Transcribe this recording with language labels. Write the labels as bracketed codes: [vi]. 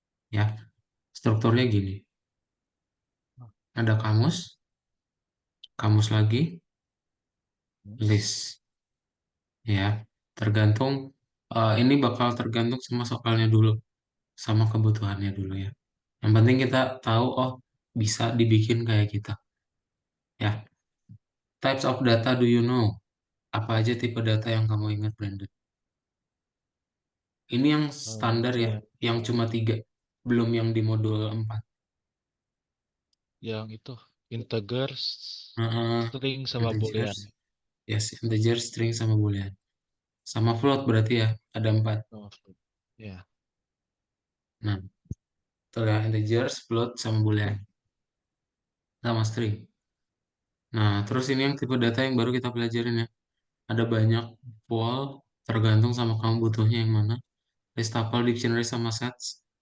[id] Ya, strukturnya gini. Ada kamus, kamus lagi, Terus, list. Ya, tergantung, ini bakal tergantung sama soalnya dulu, sama kebutuhannya dulu ya. Yang penting kita tahu, oh bisa dibikin kayak kita. [en] Ya, types of data do you know? [id] Apa aja tipe data yang kamu ingat, Brandon? Ini yang standar ya, kayak yang cuma tiga, belum yang di modul 4. yang itu integers, Heeh, string sama integers, boolean. yes, integer, string, sama boolean. Sama float berarti ya, ada 4. Oh, ya. Nah, itu ya, integers, float, sama boolean, sama string. Nah, terus ini yang tipe data yang baru kita pelajarin ya. Ada banyak pool, tergantung sama kamu butuhnya yang mana. List tuple, dictionary, sama sets.